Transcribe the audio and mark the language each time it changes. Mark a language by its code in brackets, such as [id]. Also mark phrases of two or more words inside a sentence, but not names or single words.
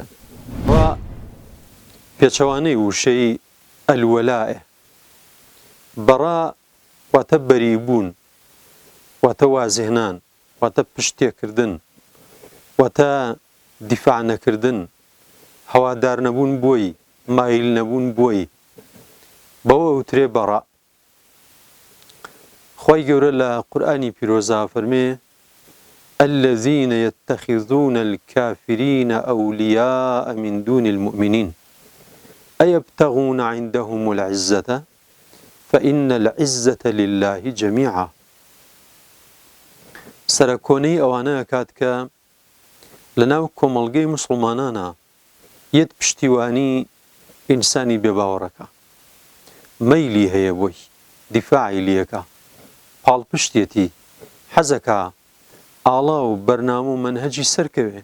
[ckb] و پێچەوانەی وشەی ئەلوەلایە، بەڕا واتە بەریبوون، واتە وازهێنان، واتە پشتێکردن، واتە دیفاع نەکردن، هەوادار نەبوون بۆی، مایل نەبوون بۆی، بەوە وترێ بەڕا. خی گەورە لە قورئانی پیرۆزا فەرمێ [ar] الذين يتخذون الكافرين أولياء من دون المؤمنين أيبتغون عندهم العزة فإن العزة لله جميعا. [ckb] سەرکۆنەی ئەوانەیە کات کە لەناو کۆمەڵگەی موسڵمانانە یەت پشتیوانی ئینسانی بێباوەڕەکە، مەیلی هەیە بۆی، دیفاعی لێکە، پاڵپشتێتی، حەزەکە ئاڵا و بەرنامە و مەنهەجی سەرکەوێ.